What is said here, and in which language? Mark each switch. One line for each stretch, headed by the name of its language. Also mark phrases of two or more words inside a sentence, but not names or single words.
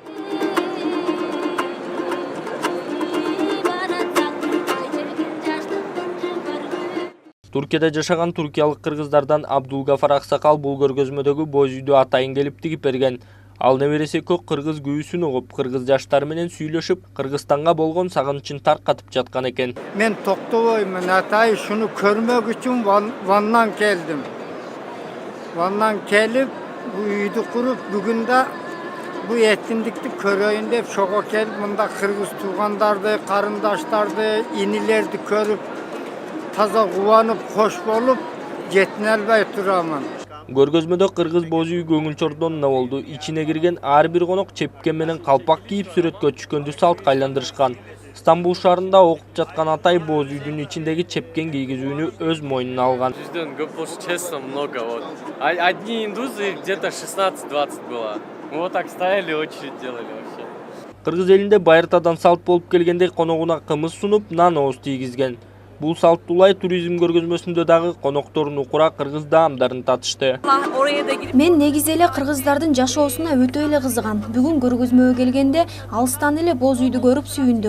Kyrgyz: Туркияда жашаган туркиялык кыргыздардан Абдулгафар Аксакал бул көргөзмөдөгү боз үйдү атайын келип тигип берген. Ал небереси көк кыргыз күүсүн угуп, кыргыз жаштары менен сүйлөшүп, Кыргызстанга болгон сагынычын таркатып жаткан экен.
Turkish: Men Toktovoy'mun Atay, şunu görmek için Van'dan geldim. Van'dan gelip bu uydu kurup bugün de bu etkinlikti köreyim deyip şoka gelip
Kyrgyz: бунда кыргыз туугандарды, карындаштарды, инилерди көрүп таза куванып, хош болуп жетнелбей дурамын. Көргөзмөдө кыргыз боз үй көңүл чордонуна болду. Ичине кирген ар бир конок чепкен менен калпак кийип сүрөткө түшкөндү салтка айландырышкан. Стамбул шаарында окуп жаткан Атай боз үйдүн ичиндеги чепкен кийгизүүнү өз мойнуна алган.
Russian: Честно, много. Вот. Одни индусы где-то 16-20 было. Мы вот так стояли, очередь делали вообще.
Kyrgyz: Кыргыз элинде байыртадан салт болуп келгенде коногуна кымыз сунуп, нан ооз тийгизген. Бул салттуулай туризм көргөзмөсүндө дагы коноктордун укура кыргыз даамдарын татышты. Мен негизи эле кыргыздардын жашоосуна өтө эле кызыгам. Бүгүн көргөзмөгө келгенде алыстан эле боз үйдү көрүп сүйүндүм.